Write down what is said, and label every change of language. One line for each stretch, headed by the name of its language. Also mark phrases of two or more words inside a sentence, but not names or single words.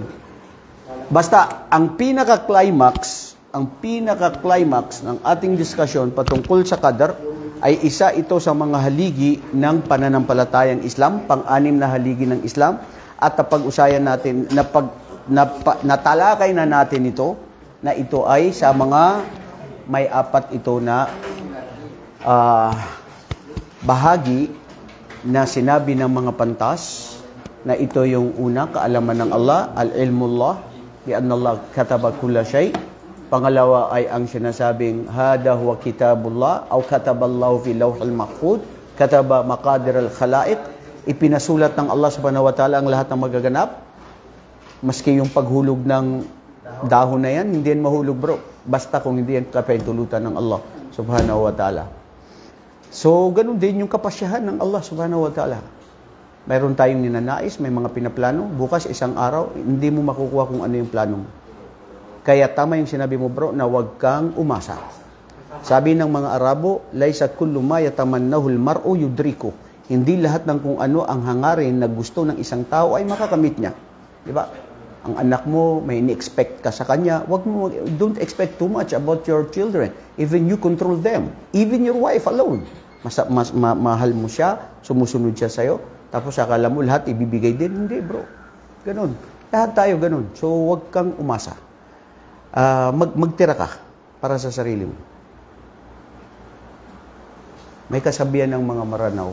Filipino: Basta, ang pinaka-climax ng ating discussion patungkol sa qadar ay isa ito sa mga haligi ng pananampalatayang Islam, pang-anim na haligi ng Islam, at napag-usayan natin, natalakay na natin ito, na ito ay sa mga may 4 ito na bahagi na sinabi ng mga pantas, na ito yung una, kaalaman ng Allah,
Arabic: علم الله بأن الله كتب كل شيء.
Filipino: Pangalawa ay ang sinasabing
Arabic: هذا هو كتاب الله أو كتب الله في اللوح المحفوظ كتب مقادير الخلائق.
Filipino: Ipinasulat ng Allah
Arabic: سبحانه وتعالى
Filipino: ang lahat ng magaganap. Maski yung paghulog ng dahon na yan, hindi yan mahulog, bro. Basta kung hindi yan kapahintulutan ng Allah
Arabic: سبحانه وتعالى.
Filipino: So, ganun din yung kapasyahan ng Allah
Arabic: سبحانه وتعالى.
Filipino: Mayroon tayong ninanais, may mga pinaplano. Bukas, isang araw, hindi mo makukuha kung ano yung plano mo. Kaya tama yung sinabi mo, bro, na huwag kang umasa. Sabi ng mga Arabo,
Arabic: ليس كل ما يتمناه المرء يدركه.
Filipino: Hindi lahat ng kung ano ang hangarin na gusto ng isang tao ay makakamit niya. Di ba? Ang anak mo, may ini-expect ka sa kanya,
English: don't expect too much about your children. Even you control them. Even your wife alone.
Filipino: Mahal mo siya, sumusunod siya sa'yo, tapos akala mo lahat ibibigay din. Hindi, bro. Ganun. Lahat tayo ganun. So, huwag kang umasa. Magtira ka para sa sarili mo. May kasabihan ng mga Maranaw.